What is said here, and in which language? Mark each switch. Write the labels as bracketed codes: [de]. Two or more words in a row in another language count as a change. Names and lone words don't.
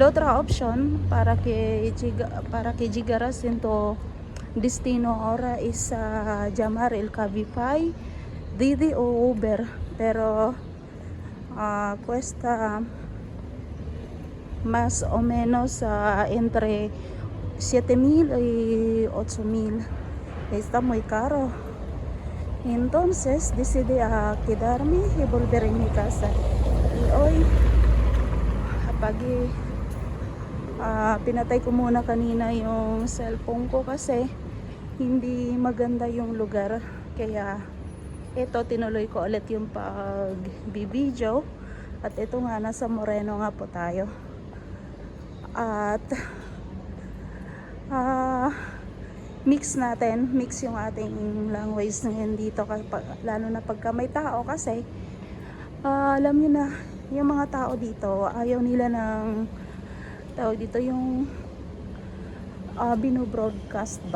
[es] otra opción para que llegaras en tu destino ahora es llamar el Cabify, Didi o Uber, pero cuesta más o menos entre 7,000 y 8,000. Está muy caro. Entonces decidí a quedarme y volver en mi casa. Y hoy [tl] pinatay ko muna kanina yung cellphone ko kasi hindi maganda yung lugar. Kaya ito tinuloy ko ulit yung pag-video. At ito nga, nasa Moreno nga po tayo. At mix yung ating language ngayon dito, lalo na pagka may tao kasi alam nyo na yung mga tao dito ayaw nila ng tawag dito yung binobroadcast ba.